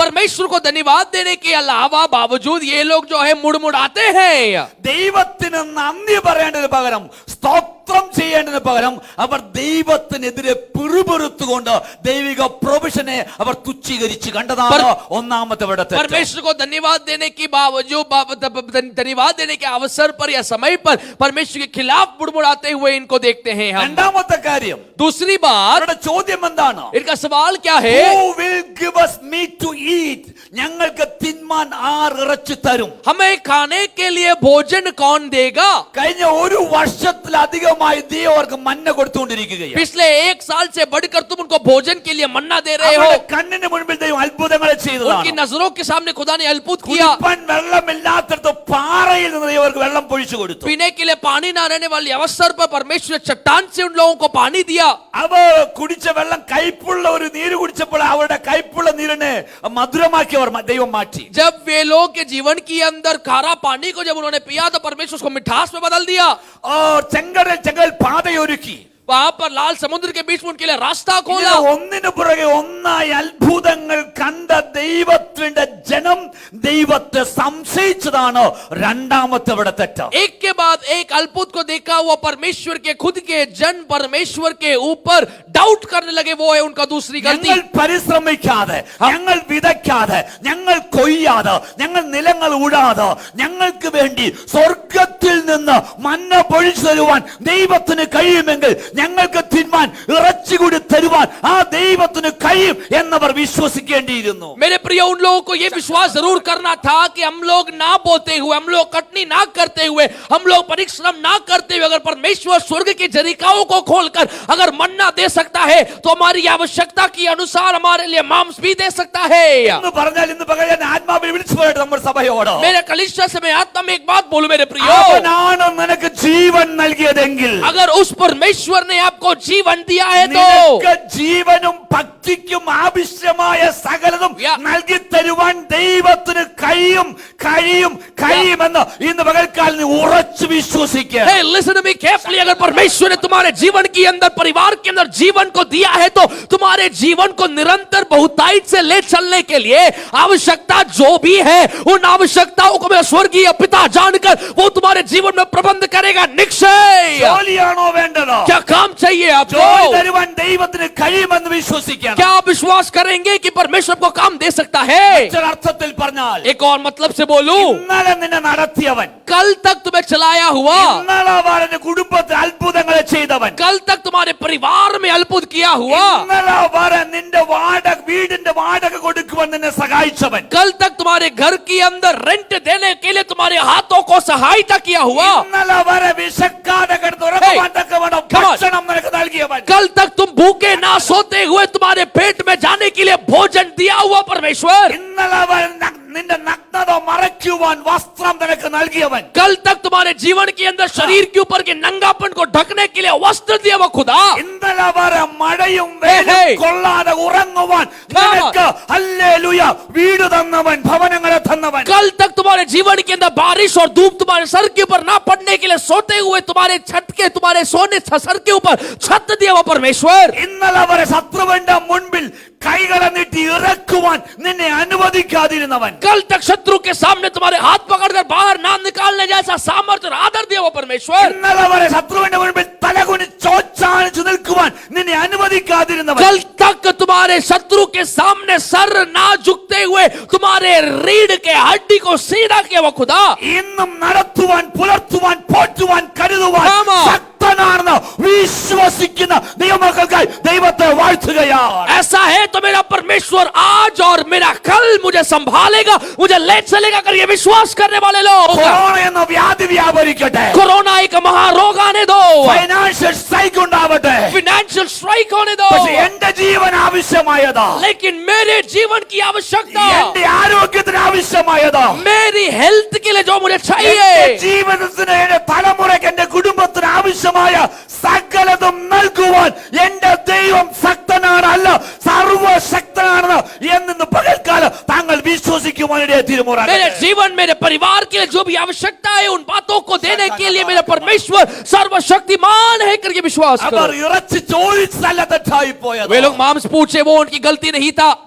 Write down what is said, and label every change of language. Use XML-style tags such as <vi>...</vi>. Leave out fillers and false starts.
<hi>परमेश्वर को धन्यवाद देने के अलावा बावजूद ये लोग जो है मुड़मुड़ाते हैं.</hi> <ml>ദൈവത്തിന് നന്ദി പറയേണ്ടതിന് പകരം, സ്തോത്രം ചെയ്യേണ്ടതിന് പകരം അവർ ദൈവത്തിനെതിരെ പിറുപിറുത്തുകൊണ്ട് ദൈവിക പ്രൊവിഷനെ അവർ തുച്ഛീകരിച്ച് കണ്ടതാണ് ഒന്നാമത്തെ അവരുടെ തെറ്റ്.</ml> <hi>परमेश्वर को धन्यवाद देने की बावजूद, धन्यवाद देने के अवसर पर या समय पर परमेश्वर के खिलाफ मुड़मुड़ाते हुए इनको देखते हैं हम.</hi> <ml>രണ്ടാമത്തെ കാര്യം,</ml> <hi>दूसरी बात,</hi> <ml>അവരുടെ ചോദ്യം എന്താണ്?</ml> <hi>इनका सवाल क्या है?</hi> <en>Who will give us meat to eat?</en> <ml>ഞങ്ങൾക്ക് തിന്മാൻ ആർ ഇറച്ചി തരും?</ml> <hi>हमें खाने के लिए भोजन कौन देगा?</hi> <ml>കഴിഞ്ഞ ഒരു വർഷത്തിലധികമായി ദൈവം അവർക്ക് മന്ന കൊടുത്തുകൊണ്ടിരിക്കുകയാണ്.</ml> <hi>पिछले 1 साल से बढ़कर तुम उनको भोजन के लिए मन्ना दे रहे हो.</hi> <ml>കണ്ണിന് മുൻപിൽ ദൈവം അത്ഭുതങ്ങൾ ചെയ്തതാണ്.</ml> <hi>उनकी नजरों के सामने खुदा ने अद्भुत किया.</hi> <ml>കുടിപ്പാൻ വെള്ളമില്ലാത്തടത്ത് പാറയിൽ നിന്ന് ദൈവം അവർക്ക് വെള്ളം പൊഴിച്ചു കൊടുത്തു.</ml> <hi>पीने के लिए पानी ना रहने वाले अवसर पर परमेश्वर ने चट्टान से उन लोगों को पानी दिया.</hi> <ml>അവർ കുടിച്ച വെള്ളം കയ്പുള്ള ഒരു നീര് കുടിച്ചപ്പോൾ അവരുടെ കയ്പുള്ള നീരിനെ മധുരമാക്കി അവർ ദൈവം മാറ്റി.</ml> <hi>जब वे लोग के जीवन के अंदर खारा पानी को जब उन्होंने पिया तो परमेश्वर उसको मिठास में बदल दिया.</hi> <ml>ചെങ്കടൽ പാതയൊരുക്കി.</ml> <hi>वहां पर लाल समुद्र के बीच में उनके लिए रास्ता खोला.</hi> <ml>ഒന്നിനു പുറകെ ഒന്നായി അത്ഭുതങ്ങൾ കണ്ട ദൈവത്തിന്റെ ജനം ദൈവത്തെ സംശയിച്ചതാണ് രണ്ടാമത്തെ അവിടെ തെറ്റ്.</ml> <hi>एक के बाद एक अद्भुत को देखा हुआ परमेश्वर के खुद के जन परमेश्वर के ऊपर डाउट करने लगे. वो है उनका दूसरी गलती.</hi> <ml>ഞങ്ങൾ പരിശ്രമിക്കാതെ, ഞങ്ങൾ വിതയ്ക്കാതെ, ഞങ്ങൾ കൊയ്യാതെ, ഞങ്ങൾ നിലങ്ങൾ ഉഴാതെ ഞങ്ങൾക്ക് വേണ്ടി സ്വർഗത്തിൽ നിന്ന് മന്ന പൊഴിച്ചു തരുവാൻ ദൈവത്തിന് കഴിയുമെങ്കിൽ ഞങ്ങൾക്ക് തിന്മാൻ ഇറച്ചി കൂടി തരുവാൻ ആ ദൈവത്തിന് കഴിയും എന്നവർ വിശ്വസിക്കേണ്ടിയിരുന്നു.</ml> <hi>मेरे प्रिय, उन लोगों को यह विश्वास जरूर करना था कि हम लोग ना बोते हुए, हम लोग कटनी ना करते हुए, हम लोग परिश्रम ना करते हुए अगर परमेश्वर स्वर्ग की जरिकाओं को खोलकर अगर मन्ना दे सकता है तो हमारी आवश्यकता के अनुसार हमारे लिए मांस भी दे सकता है.</hi> <ml>എന്ന് പറഞ്ഞാൽ ഇന്ന് പകൽ ഞാൻ ആത്മാവിൽ വിളിച്ചു പറയട്ടെ നമ്മുടെ സഭയോട്.</ml> <hi>मेरे कलीसिया से मैं आत्मा में एक बात बोलूं मेरे प्रियो,</hi> <ml>അവനാണ് നിനക്ക് ജീവൻ നൽകിയതെങ്കിൽ,</ml> <hi>अगर उस परमेश्वर ने आपको जीवन दिया है तो</hi> <ml>നിനക്ക് ജീവനും ഭക്തിക്കും ആവശ്യമായ സകലതും നൽകി തരുവാൻ ദൈവത്തിന് കഴിയുമെന്ന് ഇന്ന് പകൽക്കാലം നീ ഉറച്ചു വിശ്വസിക്കുക.</ml> <en>Hey, listen to me carefully.</en> <hi>अगर परमेश्वर ने तुम्हारे जीवन के अंदर, परिवार के अंदर जीवन को दिया है तो तुम्हारे जीवन को निरंतर बहुतायत से ले चलने के लिए आवश्यकता जो भी है उन आवश्यकताओं को मैं स्वर्गीय पिता जानकर वो तुम्हारे जीवन में प्रबंध करेगा. करेगा निश्चय।</hi> <ml>ജോലിയാണോ വേണ്ടത്?</ml> <hi>क्या काम चाहिए</hi> <ml>ജോലി</ml> <hi>आपको?</hi> <ml>തരുവാൻ ദൈവത്തിന് കഴിയുമെന്ന് വിശ്വസിക്കണം.</ml> <hi>क्या आप विश्वास करेंगे कि परमेश्वर को काम दे सकता है?</hi> <ml>മറ്റൊരർത്ഥത്തിൽ പറഞ്ഞാൽ</ml> <hi>एक और मतलब से बोलूं,</hi> <ml>ഇന്നലെ നിന്നെ നടത്തിയവൻ,</ml> <hi>कल तक तुम्हें चलाया हुआ,</hi> <ml>ഇന്നലെ അവന്റെ കുടുംബത്തിൽ അത്ഭുതങ്ങളെ ചെയ്തവൻ,</ml> <hi>कल तक तुम्हारे परिवार में अद्भुत किया हुआ,</hi> <ml>ഇന്നലെ വരെ നിന്റെ വീടിന്റെ വാടക കൊടുക്കുവാൻ നിന്നെ സഹായിച്ചവൻ,</ml> <hi>कल तक तुम्हारे घर के अंदर रेंट देने के लिए तुम्हारे हाथों को सहायता किया हुआ,</hi> <ml>ഇന്നലെ വരെ വിശക്കാതെ കിടന്ന് ഉറങ്ങുവാൻ തക്കവണ്ണം</ml> <en>come on.</en> <ml>ഭക്ഷണം നിനക്ക് നൽകിയവൻ,</ml> <hi>कल तक तुम भूखे ना सोते हुए तुम्हारे पेट में जाने के लिए भोजन दिया हुआ परमेश्वर,</hi> <ml>ഇന്നലെ വരെ നിന്റെ നഗ്നത മറയ്ക്കുവാൻ വസ്ത്രം നിനക്ക് നൽകിയവൻ,</ml> <hi>कल तक तुम्हारे जीवन के अंदर शरीर के ऊपर के नंगापन को ढकने के लिए वस्त्र दिया हुआ खुदा,</hi> <ml>ഇന്നലെ വരെ മഴയും വെയിലും</ml> <en>hey.</en> <ml>കൊള്ളാതെ ഉറങ്ങുവാൻ നിനക്ക് ഹല്ലേലൂയ വീട് തന്നവൻ, ഭവനങ്ങളെ തന്നവൻ,</ml> <hi>कल तक तुम्हारे जीवन के अंदर बारिश और धूप तुम्हारे सर के ऊपर ना पड़ने के लिए सोते हुए तुम्हारे छत के तुम्हारे सोने सर के ऊपर छत दिया हुआ परमेश्वर,</hi> <ml>ഇന്നലെ വരെ ശത്രുവിന്റെ മുൻപിൽ കൈകളെ നീട്ടി ഇറക്കുവാൻ നിന്നെ അനുവദിക്കാതിരുന്നവൻ,</ml> <hi>कल तक शत्रु के सामने तुम्हारे हाथ पकड़कर बाहर ना निकालने जैसा सामर्थ्य और आदर दिया हुआ परमेश्वर,</hi> <ml>ഇന്നലെ വരെ ശത്രുവിന്റെ മുൻപിൽ തലകുനി ചോച്ചാണിച്ചു നിൽക്കുവാൻ നിന്നെ അനുവദിക്കാതിരുന്നവൻ,</ml> <hi>कल तक तुम्हारे शत्रु के सामने सर ना झुकते हुए तुम्हारे रीढ़ के हड्डी को सीधा किया हुआ खुदा,</hi> <ml>ഇന്നും നടത്തുവാൻ പുലർത്തുവാൻ പോറ്റുവാൻ കരുതുവാൻ</ml> <en>Come on.</en> <ml>ശക്തനാണെന്ന് വിശ്വസിക്കുന്ന ദൈവമക്കൾക്കായി ദൈവത്തെ വാഴ്ത്തുകയാണ്.</ml> <hi>ऐसा है तो मेरा परमेश्वर आज और मेरा कल मुझे संभालेगा, मुझे ले चलेगा कर ये विश्वास करने वाले लोग।</hi> <ml>കൊറോണ എന്ന വ്യാധി വ്യാപരിക്കട്ടെ,</ml> <hi>कोरोना एक महारोग आने दो,</hi> <ml>ഫൈനാൻഷ്യൽ സ്ട്രൈക്ക് ഉണ്ടാവട്ടെ,</ml> <hi>फाइनेंशियल स्ट्राइक होने दो,</hi> <ml>പക്ഷെ എന്റെ ജീവൻ ആവശ്യമായതാ,</ml> <hi>लेकिन मेरे जीवन की आवश्यकता,</hi> <ml>എന്റെ ആരോഗ്യത്തിന് ആവശ്യമായതാ,</ml> <hi>मेरी हेल्थ के लिए जो मुझे</hi> <ml>എന്റെ</ml> <hi>चाहिए,</hi> <ml>ജീവിതത്തിന് എന്റെ തലമുറയ്ക്ക് എന്റെ കുടുംബത്തിന് ആവശ്യമായ സകലതും നൽകുവാൻ എന്റെ ദൈവം ശക്തനാണ്, അല്ല സർവശക്തനാണ് എന്ന് പകൽക്കാലം താങ്കൾ വിശ്വസിക്കുവാനിടയെ</ml> <hi>मेरे</hi> <ml>തീരുമാനം.</ml> <hi>जीवन मेरे परिवार के लिए जो भी आवश्यकता है उन बातों को देने के लिए मेरा परमेश्वर सर्वशक्तिमान है करके विश्वास</hi> <ml>അവർ</ml> <hi>करो।</hi> <ml>ഇറച്ചി ചോദിച്ചല്ല തെറ്റായി പോയത്,</ml> <hi>वे लोग मांस पूछे वो उनकी गलती नहीं था,</hi>